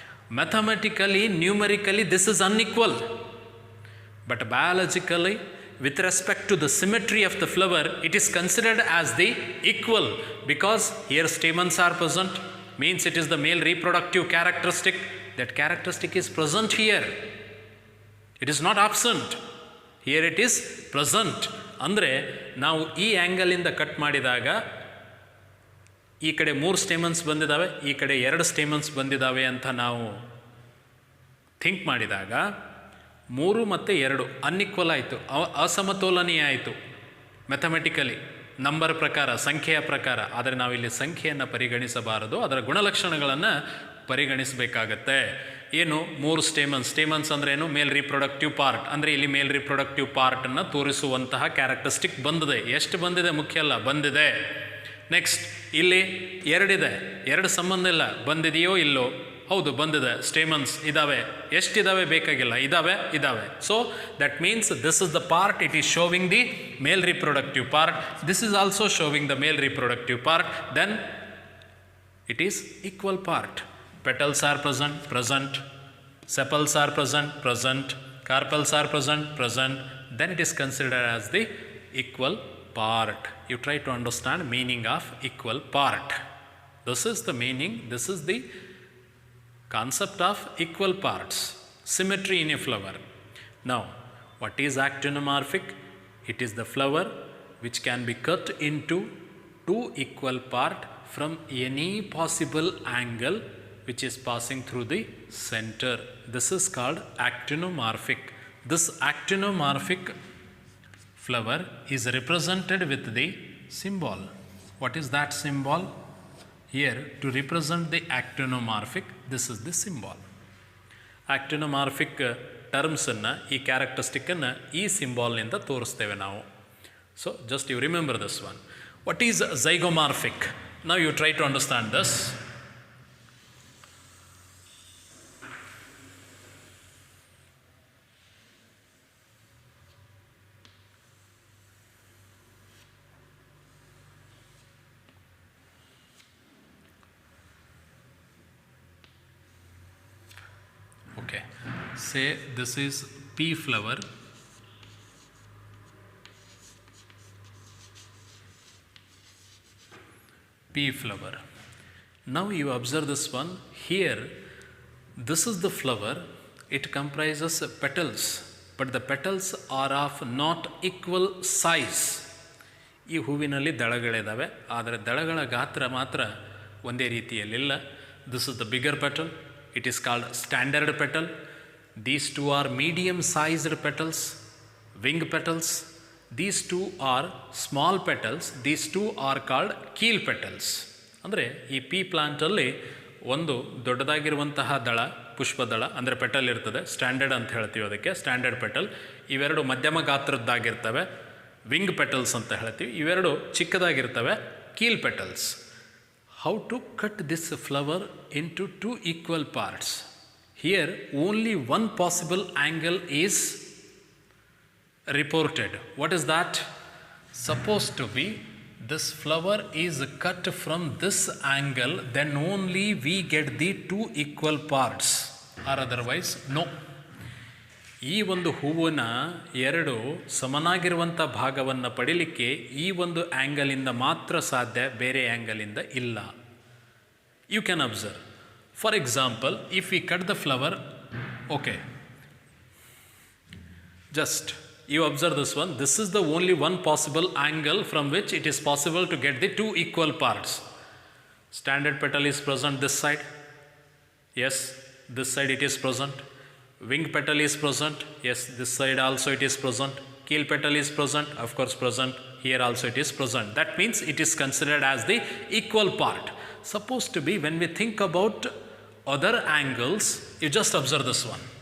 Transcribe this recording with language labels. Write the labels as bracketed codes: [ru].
[en] Mathematically, numerically, this is unequal. But biologically, with respect to the symmetry of the flower, it is considered as the equal, because here stamens are present, means it is the male reproductive characteristic. That characteristic is present here. It is not absent. Here it is present. [kn] ಅಂದರೆ ನಾವು ಈ ಆ್ಯಂಗಲಿಂದ cut ಮಾಡಿದಾಗ ಈ ಕಡೆ 3 stamens ಬಂದಿದ್ದಾವೆ, ಈ ಕಡೆ 2 stamens ಬಂದಿದ್ದಾವೆ ಅಂತ ನಾವು ಥಿಂಕ್ ಮಾಡಿದಾಗ 3 ಮತ್ತು 2 ಅನ್ಇಕ್ವಲ್ ಆಯಿತು, ಅಸಮತೋಲನೀಯ ಆಯಿತು ಮ್ಯಾಥಮೆಟಿಕಲಿ, ನಂಬರ್ ಪ್ರಕಾರ, ಸಂಖ್ಯೆಯ ಪ್ರಕಾರ. ಆದರೆ ನಾವಿಲ್ಲಿ ಸಂಖ್ಯೆಯನ್ನು ಪರಿಗಣಿಸಬಾರದು, ಅದರ ಗುಣಲಕ್ಷಣಗಳನ್ನು ಪರಿಗಣಿಸಬೇಕಾಗತ್ತೆ. ಏನು 3 ಸ್ಟೇಮನ್ಸ್ ಅಂದರೆ ಏನು? Male reproductive part. ಅಂದರೆ ಇಲ್ಲಿ ಮೇಲ್ ರಿಪ್ರೊಡಕ್ಟಿವ್ ಪಾರ್ಟನ್ನು ತೋರಿಸುವಂತಹ ಕ್ಯಾರೆಕ್ಟರಿಸ್ಟಿಕ್ ಬಂದಿದೆ. ಎಷ್ಟು ಬಂದಿದೆ ಮುಖ್ಯ ಅಲ್ಲ, ಬಂದಿದೆ. ನೆಕ್ಸ್ಟ್ ಇಲ್ಲಿ 2 ಇದೆ, 2 ಸಂಬಂಧ ಇಲ್ಲ, ಬಂದಿದೆಯೋ ಇಲ್ಲೋ? ಹೌದು ಬಂದಿದೆ, ಸ್ಟೇಮನ್ಸ್ ಇದ್ದಾವೆ. ಎಷ್ಟಿದ್ದಾವೆ ಬೇಕಾಗಿಲ್ಲ, ಇದ್ದಾವೆ. [en] So that means this is the part, it is showing the male reproductive part, this is also showing the male reproductive part, then it is equal part. Petals are present, sepals are present, carpels are present, then it is considered as the equal part. You try to understand meaning of equal part. This is the meaning, this is the concept of equal parts, symmetry in a flower. Now, what is actinomorphic? It is the flower which can be cut into 2 equal parts from any possible angle which is passing through the center. This is called actinomorphic. This actinomorphic flower is represented with the symbol. What is that symbol? Here, to represent the actinomorphic, this is the symbol. [kn] Actinomorphic ಟರ್ಮ್ಸನ್ನು ಈ ಕ್ಯಾರೆಕ್ಟರಿಸ್ಟಿಕ್ಕನ್ನು ಈ ಸಿಂಬಾಲ್ನಿಂದ ತೋರಿಸ್ತೇವೆ ನಾವು. [en] So just you remember this one. What is zygomorphic? Now you try to understand this. Okay, say this is pea flower, pea flower. Now you observe this one here. This is the flower. It comprises petals, but the petals are of not equal size. [kn] ಈ ಹೂವಿನಲ್ಲಿ ದಳಗಳಿದ್ದಾವೆ, ಆದರೆ ದಳಗಳ ಗಾತ್ರ ಮಾತ್ರ ಒಂದೇ ರೀತಿಯಲ್ಲಿಲ್ಲ. [en] This is the bigger petal. It is called standard petal. These two are medium sized petals, wing petals. These two are small petals. These two are called keel petals. [kn] ಅಂದರೆ ಈ ಪೀ ಪ್ಲಾಂಟಲ್ಲಿ ಒಂದು ದೊಡ್ಡದಾಗಿರುವಂತಹ ದಳ, ಪುಷ್ಪದಳ ಅಂದರೆ ಪೆಟಲ್ ಇರ್ತದೆ, ಸ್ಟ್ಯಾಂಡರ್ಡ್ ಅಂತ ಹೇಳ್ತೀವಿ ಅದಕ್ಕೆ, standard petal. ಇವೆರಡು ಮಧ್ಯಮ ಗಾತ್ರದ್ದಾಗಿರ್ತವೆ, ವಿಂಗ್ ಪೆಟಲ್ಸ್ ಅಂತ ಹೇಳ್ತೀವಿ. ಇವೆರಡು ಚಿಕ್ಕದಾಗಿರ್ತವೆ, ಕೀಲ್ petals. [en] How to cut this flower into two equal parts? Here only one possible angle is reported. What is that? Supposed to be this flower is cut from this angle, then only we get the two equal parts, or otherwise no. [kn] ಈ ಒಂದು ಹೂವಿನ ಎರಡು ಸಮನಾಗಿರುವಂಥ ಭಾಗವನ್ನು ಪಡೀಲಿಕ್ಕೆ ಈ ಒಂದು ಆ್ಯಂಗಲಿಂದ ಮಾತ್ರ ಸಾಧ್ಯ, ಬೇರೆ ಆ್ಯಂಗಲಿಂದ ಇಲ್ಲ. [en] You can observe. For example, if we cut the flower, okay, just you observe this one. This is the only one possible angle from which it is possible to get the two equal parts. Standard petal is present this side. Yes, this side it is present. Wing petal is present. Yes, this side also it is present. Keel petal is present. Of course present. Here also it is present. That means it is considered as the equal part. Supposed to be, when we think about other angles, you just observe this one.